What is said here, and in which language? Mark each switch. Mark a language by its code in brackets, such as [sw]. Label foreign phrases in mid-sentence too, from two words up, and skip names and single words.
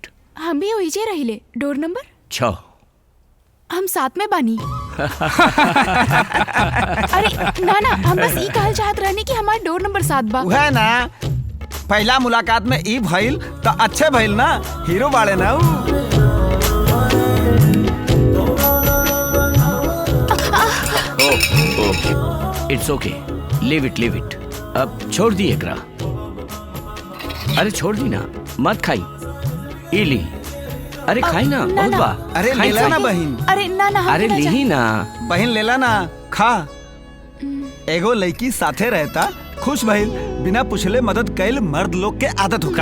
[bho] हम भी ओइजे रहिले [en] door number [bho] 6 हम साथ में बानी। अरे ना ना हम बस ई कहल चाहत रहनी कि हमार [en] door number [bho] 7 बा। है ना पहला मुलाकात में ई भइल तो अच्छे भइल ना हीरो बाड़े ना उ। [en] it's okay leave it [bho] अब छोड़ दी एकरा। अरे छोड़ दी ना मत खाई ई ली अरे खाई ना ना, बहुत ना। बा अरे खाई, लेला खाई। ना बहिन अरे ना ना हम अरे ना ली ना बहिन लेला ना खा। एगो लड़की साथे रहता खुश भइल बिना पूछले मदद कैल मर्द लोग के आदत हो